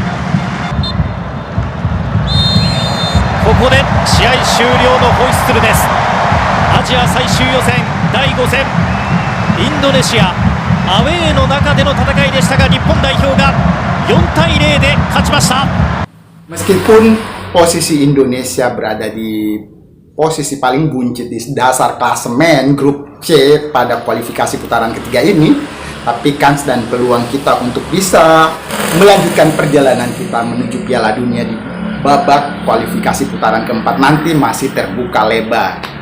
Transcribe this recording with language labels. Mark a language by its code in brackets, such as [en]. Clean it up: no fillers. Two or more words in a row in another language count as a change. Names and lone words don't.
[ja] ここで試合終了のホイッスルです。アジア最終予選第5戦、インドネシアアウェーの中での戦いでしたが、日本代表が4対0で勝ちました。 [id] Meskipun posisi Indonesia berada di posisi paling buncit di dasar klasemen grup C pada kualifikasi putaran ketiga ini, tapi kans dan peluang kita untuk bisa melanjutkan perjalanan kita menuju Piala Dunia di babak kualifikasi putaran keempat nanti masih terbuka lebar.